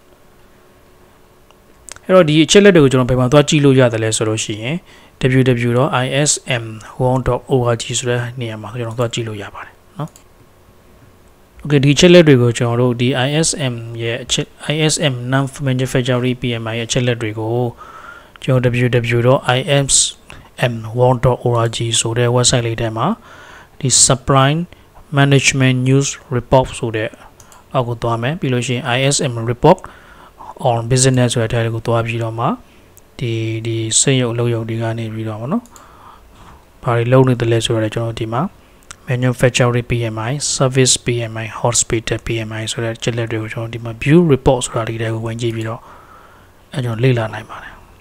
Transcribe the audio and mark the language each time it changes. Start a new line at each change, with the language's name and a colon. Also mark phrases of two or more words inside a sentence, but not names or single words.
Burmese: အဲ့တော့ဒီအချက်လက်တွေကိုကျွန်တော်ဘယ်မှာသွားကြည့်လို့ရတယ်လဲဆိုလို့ရှိရင် www.ism1.org ဆိုတဲ့နေရာမှာကျွန်တော်သွားကြည့်လို့ရပါတယ်เนาะ Okay ဒီချက်လက်တွေကိုကျွန်တော်တို့ဒီ ISM ရဲ့ ISM
English: non manufacturing PMI
Burmese: ရဲ့ချက်လက်တွေကိုကျွန်တော် www.ism1.org ဆိုတဲ့ website လေးထဲမှာဒီ
English: supply management news report
Burmese: ဆိုတဲ့အောက်ကိုသွားမယ်ပြီးလို့ရှိရင် ISM report on business ဆိုတဲ့ထဲကိုသွားပြီးတော့မှဒီစက်ရုပ်အလုပ်ရုပ်တွေကနေပြီးတော့ဗောနော်ဘာတွေလုပ်နေတယ်လဲဆိုတော့ကျွန်တော်ဒီမှာ
English: manufacturing PMI service PMI hospital PMI
Burmese: ဆိုတဲ့ချက်လက်တွေကိုကျွန်တော်ဒီမှာ
English: view report
Burmese: ဆိုတာဒီထဲကိုဝင်ကြည့်ပြီးတော့အဲကျွန်တော်လေ့လာနိုင်ပါတယ်